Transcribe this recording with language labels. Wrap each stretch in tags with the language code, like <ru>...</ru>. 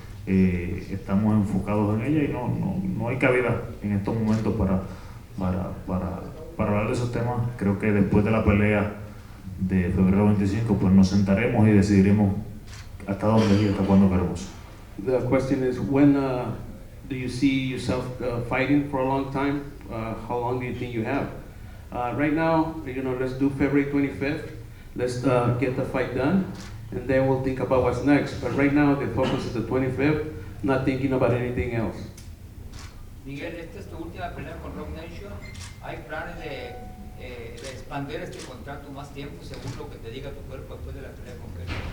<es>Estamos enfocados en ella y no hay cabida en estos momentos para hablar de esos temas. Creo que después de la pelea de febrero 25, pues nos sentaremos y decidiremos hasta dónde y hasta cuándo queremos.</es> <en>The question is, when do you see yourself fighting for a long time? How long do you think you have? Right now, you know, let's do February 25th. Let's get the fight done, and then we'll think about what's next. But right now, the focus is the 25th, not thinking about anything else.</en> <es>Miguel, esta es tu última pelea con Rock Nation. ¿Hay planes de expandir este contrato más tiempo según lo que te diga tu cuerpo después de la pelea con Kirkland?</es>